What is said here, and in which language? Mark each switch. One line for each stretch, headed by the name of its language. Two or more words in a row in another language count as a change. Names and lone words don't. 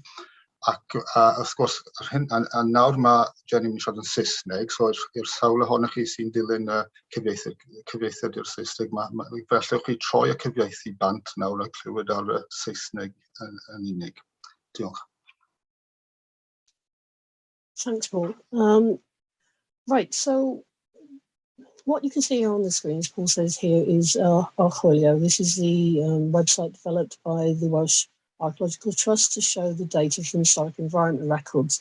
Welsh: Ac wrth gwrs, nawr mae Jenny yn siarad yn Saesneg, so i'r sawl ohonych chi sy'n dilyn cyfieithiad i'r Saesneg, felly chi troi y cyfieithu bant nawr a clywed ar y Saesneg yn unig. Diolch.
English: Thanks, Paul. Right, so what you can see here on the screen, as Paul says here, is our Chloddiau. This is the website developed by the Welsh Archaeological Trust to show the data from historic environment records.